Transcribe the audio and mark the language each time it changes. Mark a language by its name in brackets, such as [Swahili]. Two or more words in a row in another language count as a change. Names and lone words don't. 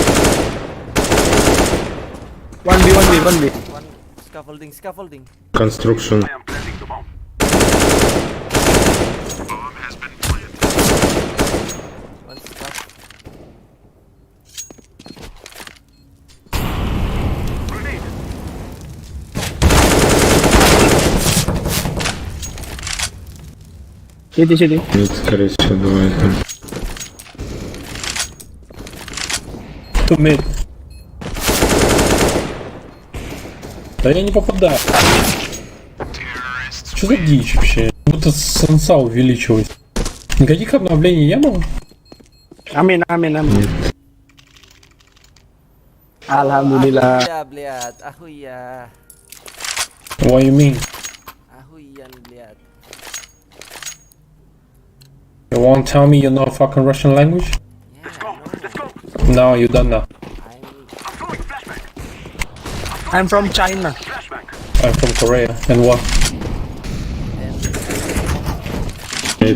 [English] 1v. One scaffolding. Construction. I am planting the bomb. One scaff. Grenade. [Russian] Сиди. Нет, скорее всего, давай там. 2 mid. Да я не попадаю. Что за дичь вообще? Будто сенса увеличивается. Никаких обновлений не было? [Arabic] Amin. Alhamdulillah. Ya, [Russian] блядь. Ахуя. [English] What you mean? [Russian] Ахуян, блядь. [English] You won't tell me you know fucking Russian language? Yeah, Let's go. Let's go. No, you don't know. I'm I'm throwing a flashbang. I'm from China. Flashbang. I'm from Korea. And what? [Russian] Нет.